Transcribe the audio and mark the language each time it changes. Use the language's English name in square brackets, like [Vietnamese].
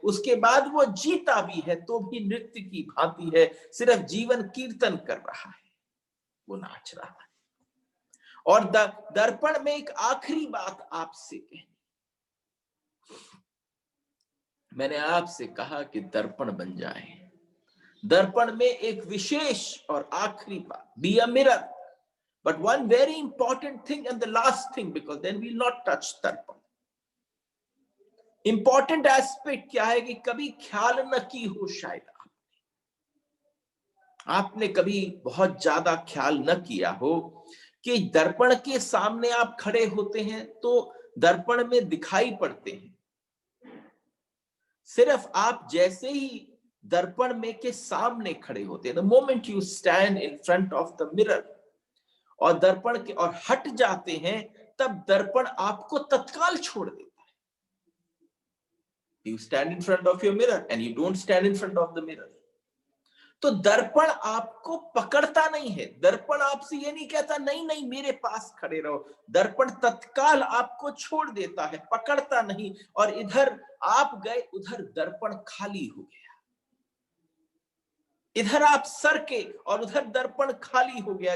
[Hindi] उसके बाद वो जीता भी है तो भी नृत्य की भांति है, सिर्फ जीवन कीर्तन कर रहा है, वो नाच रहा है। और दर्पण में एक आखिरी बात आपसे कहनी, मैंने आपसे कहा कि दर्पण बन जाए। दर्पण में एक विशेष और आखिरी बात, [English] Be a mirror. But one very important thing and the last thing, because then we'll not touch दर्पण. Important aspect [Hindi] क्या है कि कभी ख्याल न की हो, शायद आपने कभी बहुत ज्यादा ख्याल न किया हो कि दर्पण के सामने आप खड़े होते हैं तो दर्पण में दिखाई पड़ते हैं। सिर्फ आप जैसे ही दर्पण में के सामने खड़े होते हैं, [English] the moment you stand in front of the mirror, [Hindi] और दर्पण के और हट जाते हैं, तब दर्पण आपको तत्काल छोड़ देता है। [English] You stand in front of your mirror and you don't stand in front of the mirror. [Hindi] तो दर्पण आपको पकड़ता नहीं है, दर्पण आपसे ये नहीं कहता नहीं नहीं मेरे पास खड़े रहो, दर्पण तत्काल आपको छोड़ देता है, पकड़ता नहीं। और इधर आप गए, उधर दर्पण खाली हो गया, इधर आप सर के और उधर दर्पण खाली हो गया।